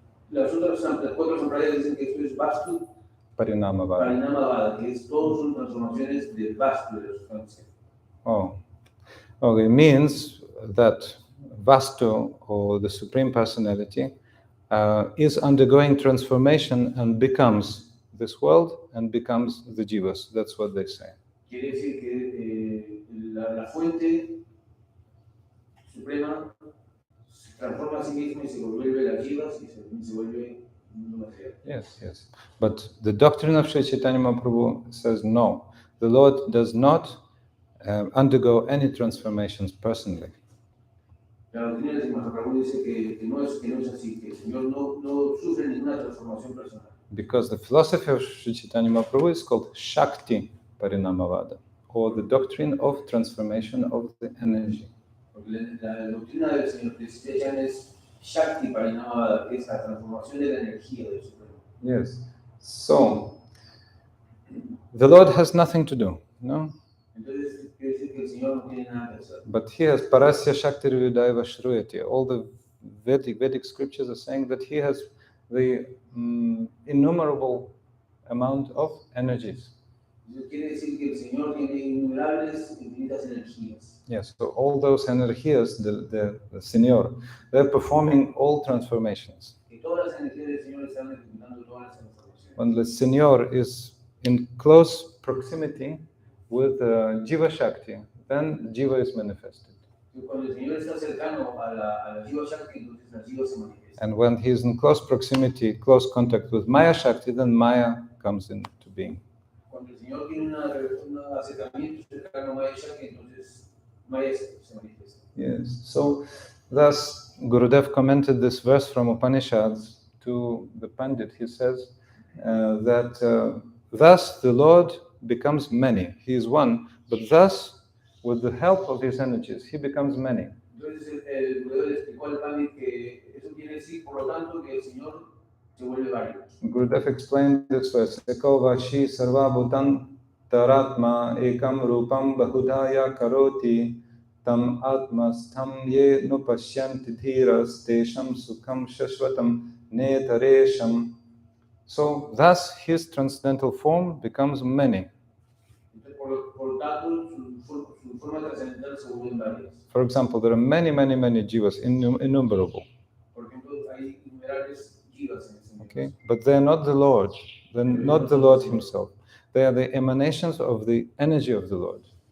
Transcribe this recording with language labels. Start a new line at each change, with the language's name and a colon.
Spanish: Las cuatro sampradayas dicen que esto es Vastu Parinamavada, que es todos son transformaciones del Vastu, de la sustancia.
English: Okay, means that Vastu, or the Supreme Personality, is undergoing transformation and becomes this world and becomes the jivas. That's what they say.
Spanish: Quiere decir que la fuente suprema se transforma a sí misma y se vuelve las jivas y se vuelve mundo material.
English: Yes. But the doctrine of Sri Chaitanya Mahaprabhu says no. The Lord does not undergo any transformations personally.
Spanish: La doctrina de Mahaprabhu dice que no es así, que el Señor no sufre ninguna transformación personal.
English: Because the philosophy of Sri Chaitanya Mahaprabhu is called Shakti Parinamavada, or the doctrine of transformation of the energy.
Spanish: Porque la doctrina del Señor Chaitanya es Shakti Parinamavada, que es la transformación de la energía del Supremo.
English: Yes. So, the Lord has nothing to do, no?
Spanish: Entonces, quiere decir que el Señor no tiene nada que hacer.
English: But he has
Sanskrit: Parasya Shakti Vidaiva Shruyati.
English: All the Vedic scriptures are saying that he has the innumerable amount of energies.
Spanish: Quiere decir que el Señor tiene innumerables, infinitas energías.
English: Yes, so all those energias, the Señor, they're performing all transformations.
Spanish: Que todas las energías del Señor están ejecutando todas las transformaciones.
English: When the Señor is in close proximity with Jiva Shakti, then Jiva is manifested.
Spanish: Cuando el Señor está cercano a la Jiva Shakti, entonces la Jiva se manifiesta.
English: And when he is in close proximity, close contact with Maya Shakti, then Maya comes into being.
Spanish: cuando el Señor tiene un acercamiento cercano a ella, que entonces Maya se manifiesta.
English: Yes. So, thus, Gurudev commented this verse from Upanishads to the Pandit. He says that thus the Lord becomes many. He is one, but thus, with the help of his energies, he becomes many.
Spanish: Entonces el Gurudev le explicó al Pandit que eso quiere decir, por lo tanto, que el Señor se vuelve varios.
English: Gurudev explained this verse.
Sanskrit: Eko vashi sarva bhutan taratma ekam rupam bahudaya karoti tam atmastham ye nupashyanti dhiras tesham sukham shashvatam netaresham.
English: So thus his transcendental form becomes many.
Spanish: Entonces, por lo tanto, su forma trascendental se vuelve varias.
English: For example, there are many jivas, innumerable.
Spanish: Por ejemplo, hay innumerables jivas en ese mundo.
English: Okay, but they are not the Lord. They're not the Lord himself. They are the emanations of the energy of the Lord.